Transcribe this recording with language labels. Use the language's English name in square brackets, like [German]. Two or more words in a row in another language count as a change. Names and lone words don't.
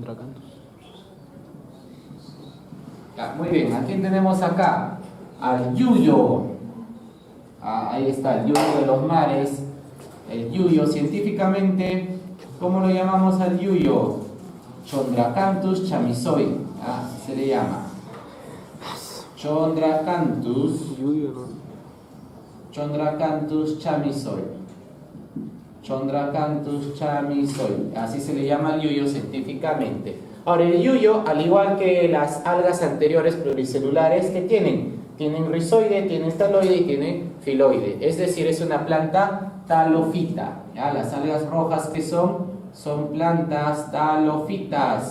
[Spanish] Ya, muy bien, ¿a quién tenemos acá? Al yuyo. Ahí está el yuyo de los mares. El yuyo, científicamente, ¿cómo lo llamamos al yuyo? Chondracanthus chamisoi. Se le llama Chondracanthus chamisoi. Chondracanthus chamisoi. Así se le llama al yuyo científicamente. Ahora, el yuyo, al igual que las algas anteriores pluricelulares, ¿qué tienen? Tienen rizoide, tienen taloide y tienen filoide. Es decir, es una planta talofita. ¿Ya? Las algas rojas, ¿qué son? Son plantas talofitas.